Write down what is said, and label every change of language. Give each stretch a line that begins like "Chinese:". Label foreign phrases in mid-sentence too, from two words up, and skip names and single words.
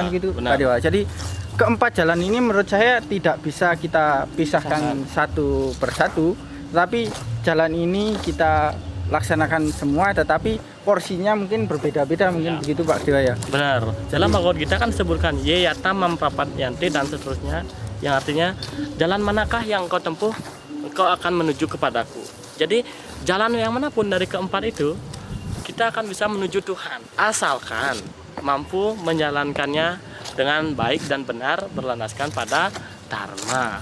Indonesian: kan gitu benar. Pak Dewa. Jadi keempat jalan ini menurut saya tidak bisa kita pisahkan satu persatu, tapi jalan ini kita laksanakan semua, tetapi porsinya mungkin berbeda-beda, mungkin Ya. begitu Pak Dewa ya. Benar. Dalam Bhagavad Gita kan disebutkan
Sanskrit: ye yata mampapat yanti
Indonesian: dan seterusnya, yang artinya jalan manakah yang kau tempuh, engkau akan menuju kepadaku. Jadi jalan yang manapun dari keempat itu kita akan bisa menuju Tuhan, asalkan mampu menjalankannya dengan baik dan benar berlandaskan pada dharma.